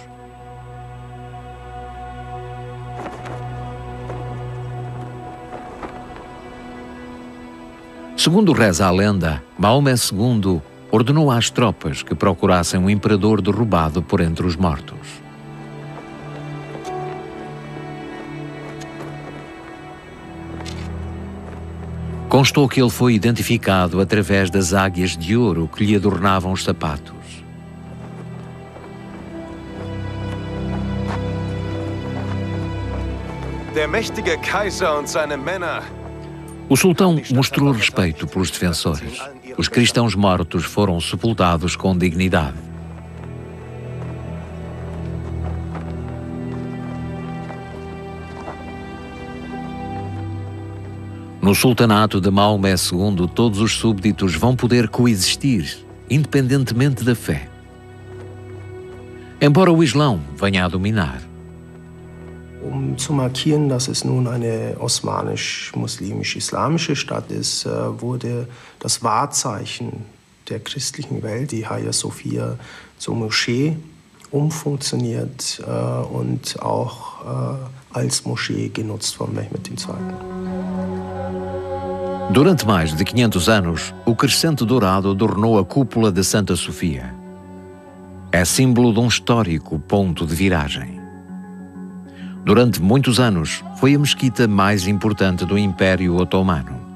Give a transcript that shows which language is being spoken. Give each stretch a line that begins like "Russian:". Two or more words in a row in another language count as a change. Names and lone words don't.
Portuguese: Segundo reza a lenda, Maomé II ordenou às tropas que procurassem um imperador derrubado por entre os mortos. Constou que ele foi identificado através das águias de ouro que lhe adornavam os sapatos.
German: Der mächtige Kaiser und seine Männer.
Portuguese: O sultão mostrou respeito pelos defensores. Os cristãos mortos foram sepultados com dignidade. No sultanato de Maomé II, todos os súbditos vão poder coexistir, independentemente da fé. Embora o Islão venha a dominar.
German: Zu markieren, dass es nun eine osmanisch-muslimisch-islamische Stadt ist, wurde das Wahrzeichen der christlichen Welt, die Hagia Sophia, zur Moschee umfunktioniert und auch als Moschee genutzt von Mehmed II.
Portuguese: Durante mais de 500 anos, o crescente dourado adornou a cúpula de Santa Sofia. É símbolo de um histórico ponto de viragem. Durante muitos anos, foi a mesquita mais importante do Império Otomano.